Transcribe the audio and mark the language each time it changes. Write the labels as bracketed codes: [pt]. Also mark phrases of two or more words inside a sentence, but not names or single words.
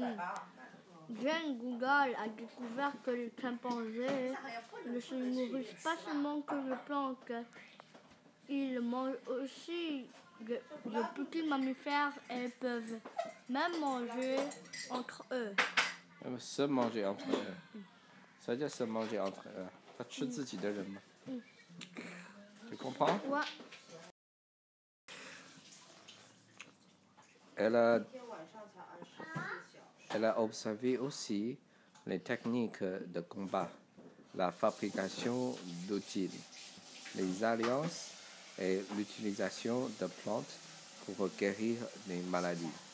[fr] Jane Goodall a découvert que les chimpanzés ne se nourrissent pas seulement que de plantes. Ils mangent aussi de petits mammifères et peuvent même manger entre eux. Se manger entre eux. Ça veut dire se manger entre eux. [zh] 他吃自己的人吗？ [fr] Tu comprends? Ouais. Elle a observé aussi les techniques de combat, la fabrication d'outils, les alliances et l'utilisation de plantes pour guérir les maladies.